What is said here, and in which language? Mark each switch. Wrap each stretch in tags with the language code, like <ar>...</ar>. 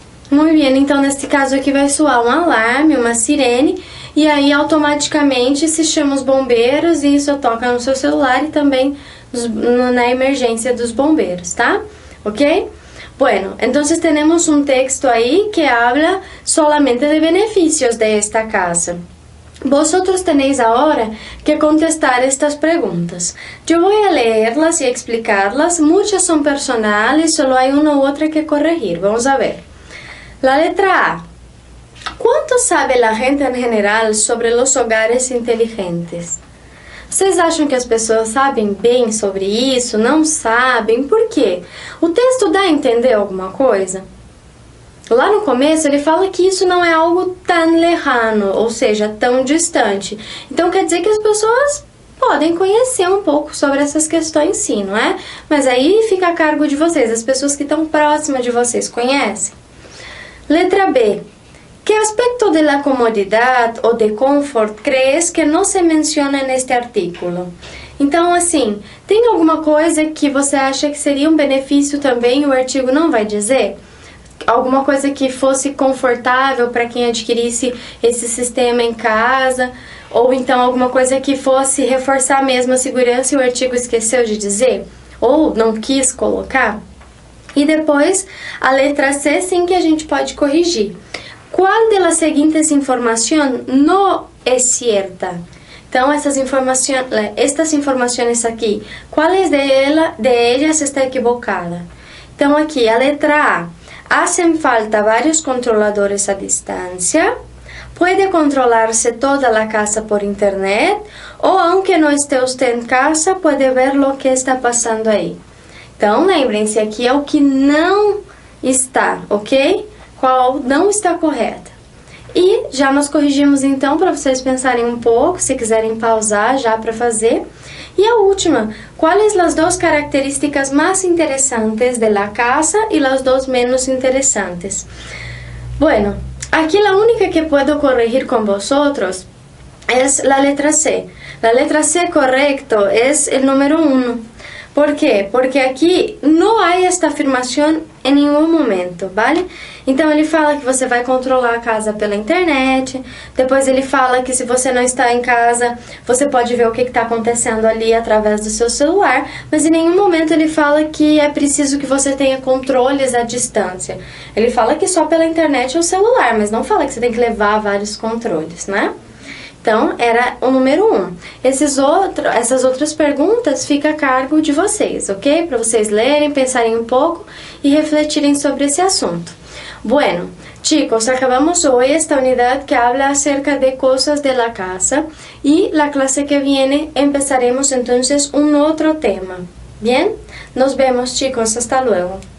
<pt>Muito bem, então nesse caso aqui vai soar um alarme, uma sirene, e aí automaticamente se chama os bombeiros e isso toca no seu celular e também na emergência dos bombeiros, tá? Ok?</pt> <es>Bueno, entonces tenemos un texto ahí que habla solamente de beneficios de esta casa. Vosotros tenéis ahora que contestar estas preguntas. Yo voy a leerlas y explicarlas. Muchas son personales, solo hay una u otra que corregir. Vamos a ver. La letra A. ¿Cuánto sabe la gente en general sobre los hogares inteligentes?</es> <pt>Vocês acham que as pessoas sabem bem sobre isso? Não sabem? Por quê? O texto dá a entender alguma coisa? Lá no começo ele fala que isso não é algo tão lejano, ou seja, tão distante. Então quer dizer que as pessoas podem conhecer um pouco sobre essas questões sim, não é? Mas aí fica a cargo de vocês, as pessoas que estão próximas de vocês conhecem? Letra B.</pt> <es>¿Qué aspecto de la comodidad o de confort crees que</es> <pt>não se menciona neste</pt> <es>artículo?</es> <pt>Então, assim, tem alguma coisa que você acha que seria um benefício também e o artigo não vai dizer? Alguma coisa que fosse confortável para quem adquirisse esse sistema em casa? Ou então alguma coisa que fosse reforçar mesmo a segurança e o artigo esqueceu de dizer? Ou não quis colocar? E depois, a letra C, sim, que a gente pode corrigir.</pt> <es>¿Cuál de las seguintes información no es cierta?</es> <pt>Então, estas informações aqui,</pt> <es>¿cuáles de ellas está equivocada?</es> <pt>Então, aqui, a letra A.</pt> <es>Hacen falta varios controladores a distancia. Puede controlarse toda la casa por internet. O, aunque no esté usted en casa, puede ver lo que está pasando aí.</es> <pt>Então, lembrem-se, aqui é o que não está, ok? Qual não está correta. E já nos corrigimos então para vocês pensarem um pouco, se quiserem pausar já para fazer.</pt> <es>Y la última, ¿cuáles las dos características más interesantes de la casa y las dos menos interesantes? Bueno, aquí la única que puedo corregir con vosotros es la letra C. La letra C correcto es el número 1.</es> <pt>¿Por quê? Porque aqui não há esta afirmação em nenhum momento, vale? Então ele fala que você vai controlar a casa pela internet, depois ele fala que se você não está em casa, você pode ver o que está acontecendo ali através do seu celular, mas em nenhum momento ele fala que é preciso que você tenha controles à distância. Ele fala que só pela internet ou celular, mas não fala que você tem que levar vários controles, né? Então, era o número 1. Essas outras perguntas ficam a cargo de vocês, ok? Para vocês lerem, pensarem um pouco e refletirem sobre esse assunto.</pt> <es>Bueno, chicos, acabamos hoy esta unidad que habla acerca de cosas de la casa y la clase que viene empezaremos entonces un otro tema. Bien, nos vemos chicos, hasta luego.</es>